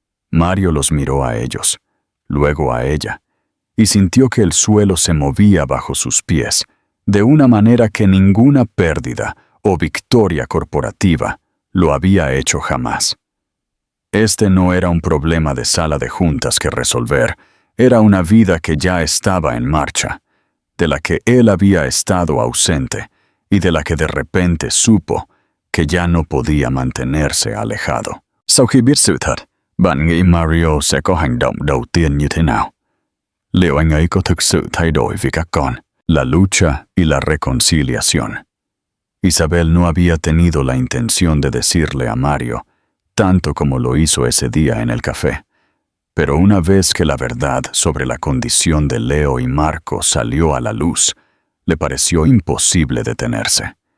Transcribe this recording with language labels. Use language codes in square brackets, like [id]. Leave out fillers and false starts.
[es] Mario los miró a ellos, luego a ella, y sintió que el suelo se movía bajo sus pies, de una manera que ninguna pérdida o victoria corporativa lo había hecho jamás. Este no era un problema de sala de juntas que resolver, era una vida que ya estaba en marcha, de la que él había estado ausente y de la que de repente supo que ya no podía mantenerse alejado. [vi] Sau khi biết sự thật, bạn nghĩ Mario sẽ có hành động đầu tiên như thế nào? Liệu anh ấy có thực sự thay đổi vì các con, [es] la lucha y la reconciliación? Isabel no había tenido la intención de decirle a Mario, tanto como lo hizo ese día en el café. Pero una vez que la verdad sobre la condición de Leo y Marco salió a la luz, le pareció imposible detenerse.